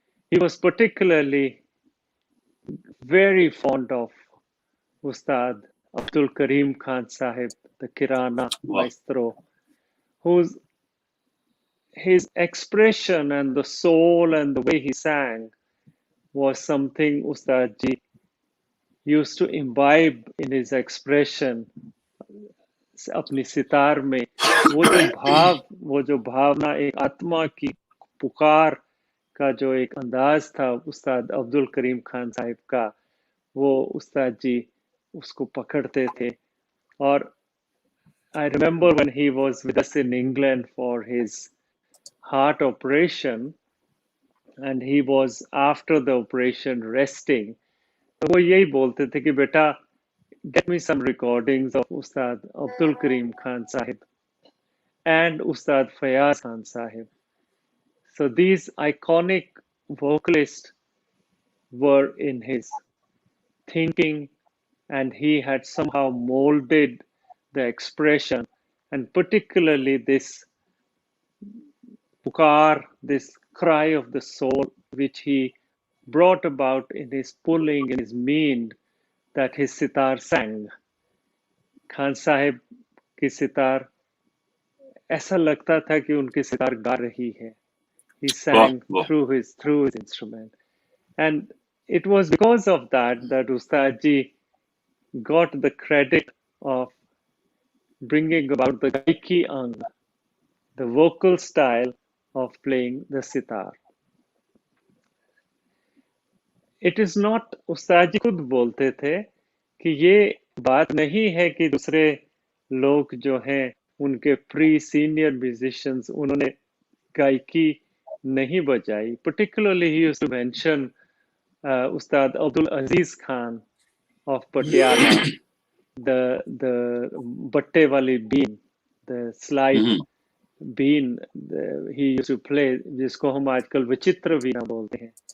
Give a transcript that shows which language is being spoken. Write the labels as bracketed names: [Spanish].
[English] He was particularly very fond of Ustad Abdul Karim Khan Sahib, the Kirana maestro, whose his expression and the soul and the way he sang was something Ustad ji used to imbibe in his expression. [Hindi] अपनी सितार में वो जो भावना, एक आत्मा की पुकार का जो एक अंदाज था उस्ताद अब्दुल करीम खान साहिब का, वो उस्ताद जी उसको पकड़ते थे. और [English] I remember when he was with us in England for his heart operation and he was after the operation resting, [Hindi] तो वो यही बोलते थे कि बेटा [English] get me some recordings of Ustad Abdul Karim Khan Sahib and Ustad Fayaz Khan Sahib. So these iconic vocalists were in his thinking and he had somehow molded the expression and particularly this pukar, this cry of the soul, which he brought about in his pulling, in his mean, that his sitar sang. [Hindi] Khan Sahib की सितार ऐसा लगता था कि उनकी सितार गा रही है. [English] He sang through his instrument. And it was because of that Ustad ji got the credit of bringing about the gaiki ang, the vocal style of playing the sitar. It is not, [Hindi] Ustad ji खुद बोलते थे कि ये बात नहीं है कि दूसरे लोग जो हैं उनके [English] pre senior musicians [Hindi] उन्होंने गायकी नहीं बजाई. [English] Particularly he used to mention Ustad Abdul Aziz Khan of Patiala, the batte wali bean, the slide bean he used to play, [Hindi] जिसको हम आजकल विचित्र वीणा बोलते हैं.